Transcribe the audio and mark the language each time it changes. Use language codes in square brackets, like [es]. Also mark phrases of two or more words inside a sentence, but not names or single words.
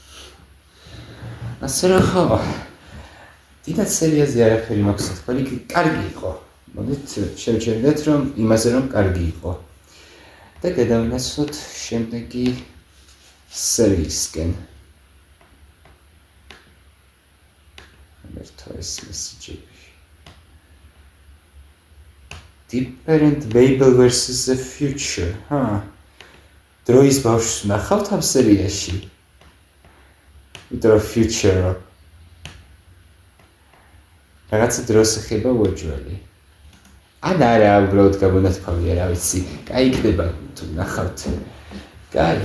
[ka] ასე რომ ხო, დიდად სერიაზე არაფერი მაქვს თქვენი, კარგი იყო. მოდით შევჩერდეთ რომ იმაზე რომ კარგი იყო. და გადავინაცვლოთ შემდეგი სერიისკენ. ეს მესიჯები. [en] Different Babel versus the Future. [ka] დროის ბავშვს ნახავთ ამ სერიაში? ვიდრე Future. რაღაცა დროს ეხება უეჭველი. ან არა, უბრალოდ გაბონათქვამია, რა ვიცი. კაი იქნება თუ ნახავთ. კაი.